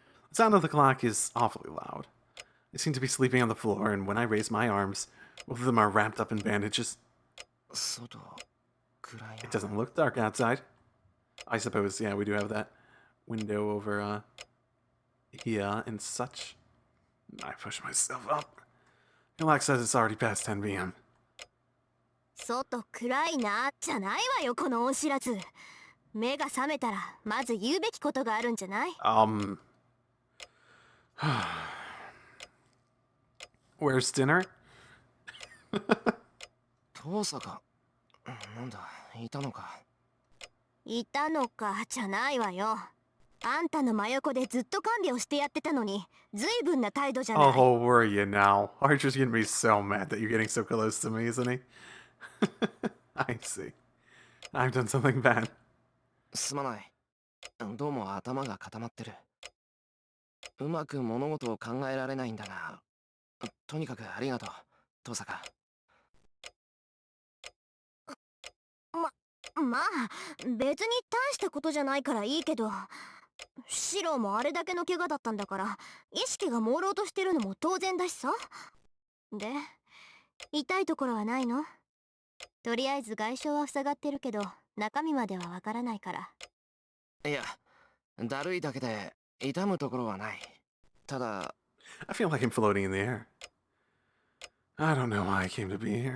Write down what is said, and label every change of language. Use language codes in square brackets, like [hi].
[en] The sound of the clock is awfully loud. I seem to be sleeping on the floor, and when I raise my arms, both of them are wrapped up in bandages. It doesn't look dark outside. I suppose, yeah, we do have that window over here and such. I push myself up. Clock says it's already past 10 p.m. [ja] 外暗いなじゃないわよこの恩知らず。目が覚めたらまず言うべきことがあるんじゃない？ [en] Where's dinner? [ja] 父さか。なんだ、いたのか。いたのかじゃないわよ。あんたの真横でずっと看病してやってたのに、随分な態度じゃない。 [en] Oh, were you now? Archer's getting me so mad that you're getting so close to me, isn't he? I see. I've done something bad. [ja] すまない。どうも頭が固まってる。うまく物事を考えられないんだが、とにかくありがとう、父さか。まあ、別に大したことじゃないからいいけど、シロもあれだけの怪我だったんだから、意識が朦朧としてるのも当然だしさ。で、痛いところはないの？とりあえず外傷は塞がってるけど、中身まではわからないから。いや、だるいだけで痛むところはない。ただ、 [en] I feel like I'm floating in the air. I don't know why I came to be here.